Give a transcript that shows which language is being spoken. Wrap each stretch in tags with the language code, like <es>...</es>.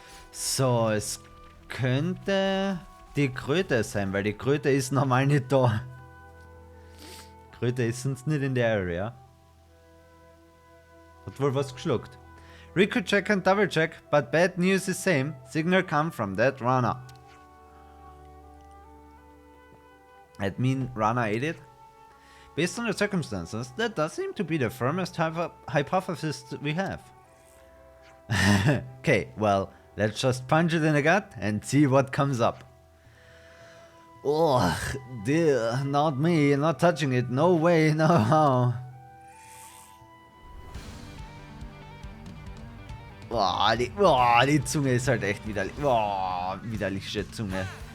<de>So, es könnte die Kröte sein, weil die Kröte ist normal nicht da. Kröte ist sonst nicht in der Area. Hat wohl was geschluckt.</de> <en>Recall check and double check, but bad news is same. Signal come from that runner. Admin runner aided. Based on the circumstances, that does seem to be the firmest hypothesis we have. Okay, well, let's just punch it in the gut and see what comes up. Oh, dear, not me, not touching it, no way, no how.</en> <de>Die Zunge ist halt echt widerlich. Widerliche Zunge.</de>